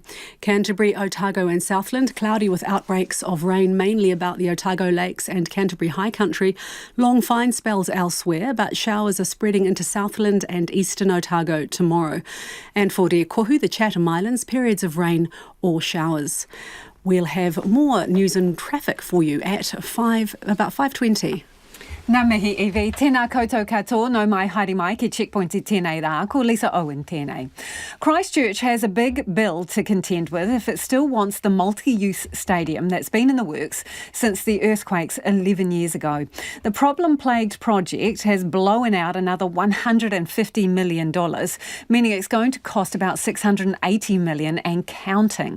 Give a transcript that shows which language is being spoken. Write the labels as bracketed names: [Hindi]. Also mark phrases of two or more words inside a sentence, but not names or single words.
[English] Canterbury, Otago and Southland, cloudy with outbreaks of rain mainly about the Otago Lakes and Canterbury High Country. Long fine spells elsewhere, but showers are spreading into Southland and eastern Otago tomorrow. And for Te Kohu, the Chatham Islands, periods of rain or showers. We'll have more news and traffic for you at about 5:20. [Māori] Ngā mihi iwi, tēnā koutou katoa, no mai haere mai ki Checkpoint I tēnei rā, ko Lisa Owen tēnei. [English] Christchurch has a big bill to contend with if it still wants the multi-use stadium that's been in the works since the earthquakes 11 years ago. The problem-plagued project has blown out another $150 million, meaning it's going to cost about $680 million and counting.